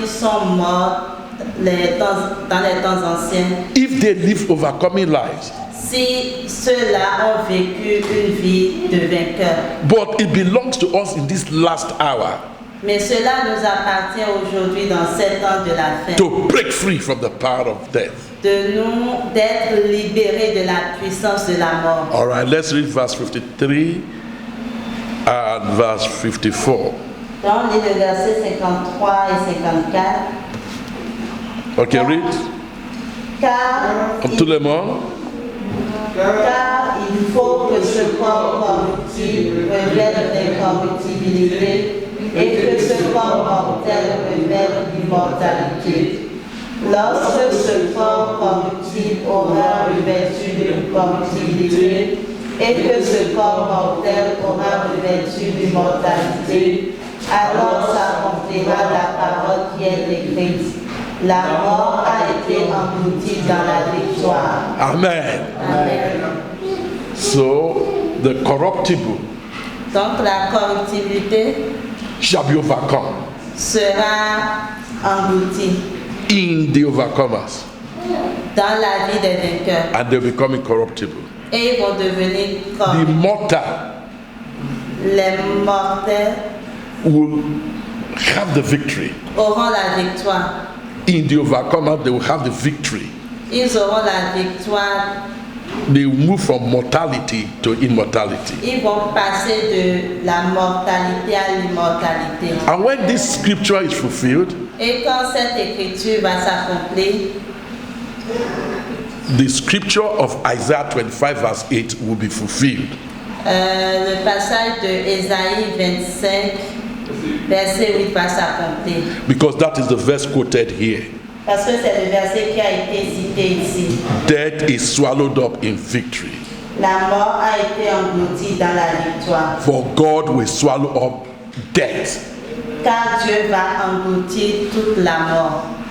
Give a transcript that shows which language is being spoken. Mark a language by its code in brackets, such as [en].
[fr] Ils sont morts dans les temps anciens. [en] If they live overcoming lives. [fr] Si ceux-là ont vécu une vie de vainqueur. [en] But it belongs to us in this last hour. [fr] Mais cela nous appartient aujourd'hui dans cet temps de la fin. [en] To break free from the power of death. [fr] D'être libérés de la puissance de la mort. [en] All right, let's read verse 53 and verse 54. [fr] Donc, on lit le verset 53 et 54. [en] Okay, read. [fr] Car Tout le monde. Car il faut que ce corps corruptible révèle l'incorruptibilité et que ce corps mortel révèle l'immortalité. Lorsque ce corps corruptible aura revêtu de corruptibilité et que ce corps mortel aura revêtu d'immortalité, alors s'accomplira la parole qui est écrite. La mort a été engloutie dans la victoire. Amen. Amen. [en] So the corruptible [fr] Donc la corruptibilité [en] shall be overcome [fr] sera engloutie [en] in the overcomers, [fr] dans la vie des vainqueurs. [en] and they become incorruptible. [fr] Et ils vont devenir [en] The [fr] comme [en] mortal [fr] les mortels [en] will have the victory. [fr] auront la victoire. [en] In the overcomer, they will have the victory. [fr] Ils auront la victoire. [en] They will move from mortality to immortality. [fr] Ils vont passer de la mortalité à l'immortalité. [en] And when this scripture is fulfilled, [fr] Et quand cette écriture va s'accomplir, [en] the scripture of Isaiah 25 verse 8 will be fulfilled. [fr] le passage de Ésaïe 25, verset 8 va s'accomplir. [en] Because that is the verse quoted here. [fr] Parce que c'est le verset qui a été cité ici. [en] Death is swallowed up in victory. [fr] La mort a été engloutie dans la victoire. [en] For God will swallow up death. [fr] Car Dieu va engloutir toute la mort.